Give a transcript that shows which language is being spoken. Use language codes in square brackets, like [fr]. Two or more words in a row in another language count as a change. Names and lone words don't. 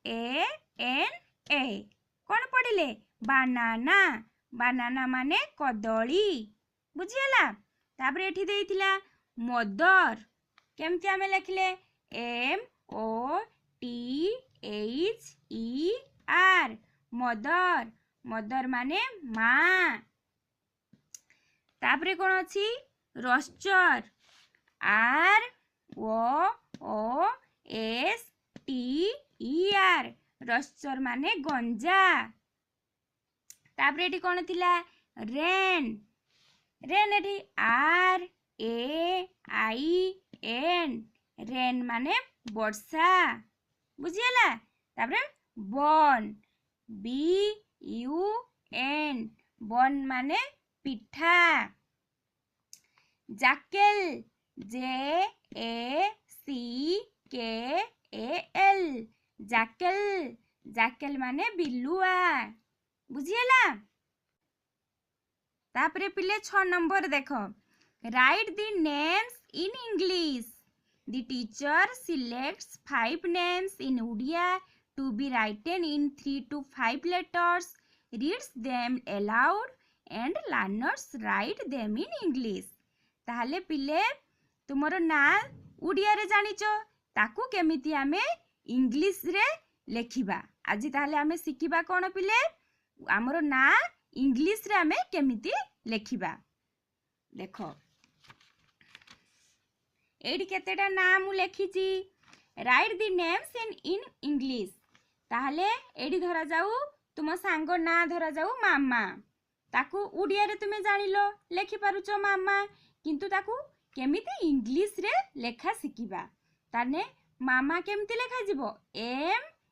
[or] ଏ କଣ ପଢ଼ିଲେ [en] banana banana [or] ମାନେ କଦଳୀ ବୁଝିଗଲ ତାପର ଏଠି ଦେଇଥିଲା मदर କେମିତି ଆମେ ଲେଖିଲେ [en] M O T H E R mother mother [or] ମାନେ ମା ତାପରେ କଣ ଅଛି [en] rooster R O S T E R rooster [or] ମାନେ ଗଞ୍ଜା ତାପରେ ଏଠି କଣ ଥିଲା [en] rain rain एठी R A I N rain [or] ମାନେ ବର୍ଷା ବୁଝିଗଲ ତାପରେ [en] bun B U N bun [or] ମାନେ ପିଠା [en] jackal J A C K A L jackal jackal [or] ମାନେ ବିଲୁଆ ବୁଝିଗଲ ତାପରେ ପିଲେ 6 ନମ୍ବର ଦେଖ ରାଇଟ [en] the names in English the teacher selects 5 names in Odia to be written in 3 to 5 letters reads them aloud and learners write them in English [or] ତାହେଲେ ପିଲେ ତୁମର ନାଁ ଓଡ଼ିଆ ରେ ଜାଣିଛ ତାକୁ କେମିତି ଆମେ ଇଂଲିଶ ରେ ଲେଖିବା ଆଜି ତାହେଲେ ଆମେ ଶିଖିବା କଣ ପିଲେ ଆମର ନାଁ ଇଂଲିଶ ରେ ଆମେ କେମିତି ଲେଖିବା ଦେଖ ଏଇଠି କେତେଟା ନାମ ଲେଖିଛି [en] write the names in English [or] ତାହେଲେ ଏଇଠି ଧରା ଯାଉ ତୁମ ସାଙ୍ଗ ନା ଧରା ଯାଉ ମାମା ତାକୁ ଓଡ଼ିଆ ରେ ତୁମେ ଜାଣିଲ ଲେଖି ପାରୁଛ ମାମା କିନ୍ତୁ ତାକୁ କେମିତି ଇଂଲିଶ ରେ ଲେଖା ଶିଖିବା ତାନେ ମାମା କେମିତି ଲେଖା ଯିବ ଏମ